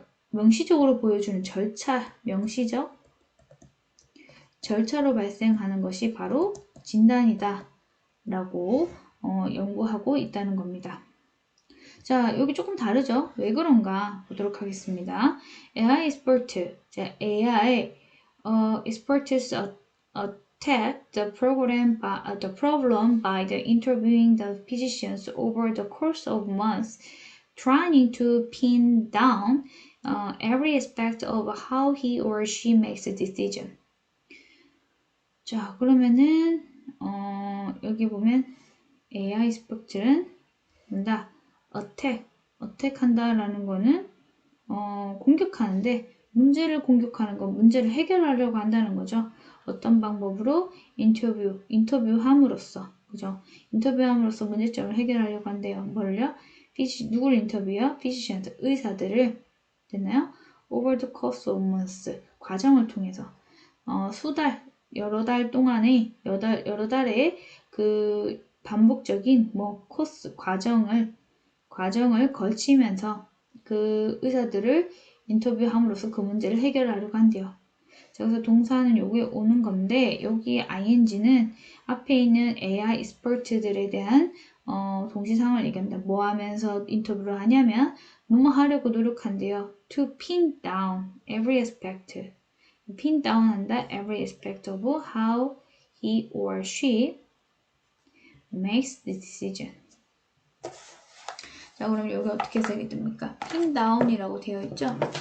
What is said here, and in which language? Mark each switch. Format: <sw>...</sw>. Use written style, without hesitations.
<ko>명시적으로 보여주는 명시적 절차로 발생하는 것이 바로 진단이다 라고 연구하고 있다는 겁니다. 자, 여기 조금 다르죠? 왜 그런가 보도록 하겠습니다.</ko> <en>AI expert, 자, AI experts attack the problem by interviewing the physicians over the course of months, trying to pin down every aspect of how he or she makes a decision.</en> <ko>자, 그러면은 여기 보면 AI expert는 뭔다? 어택한다라는 거는 공격하는데 문제를 공격하는 건 문제를 해결하려고 한다는 거죠. 어떤 방법으로? 인터뷰함으로써, 그죠? 인터뷰함으로써 문제점을 해결하려고 한대요. 뭘요? 누구를 인터뷰요? physicians, 의사들을, 됐나요?</ko> <en>over the course of months,</en> <ko>과정을 통해서 여러 달 동안의 여러 달의 그 반복적인 코스 과정을 거치면서 그 의사들을 인터뷰함으로써 그 문제를 해결하려고 한대요. 자, 그래서 동사는 여기에 오는 건데 여기 ing는 앞에 있는 AI expert들에 대한 동시상을 얘기합니다. 뭐 하면서 인터뷰를 하냐면 뭐뭐 하려고 노력한대요.</ko> <en>To pin down every aspect. pin down 한다. every aspect of how he or she makes the decision.</en> <ko>자, 그럼 여기 어떻게 해석이 됩니까? pin down이라고 되어 있죠?</ko>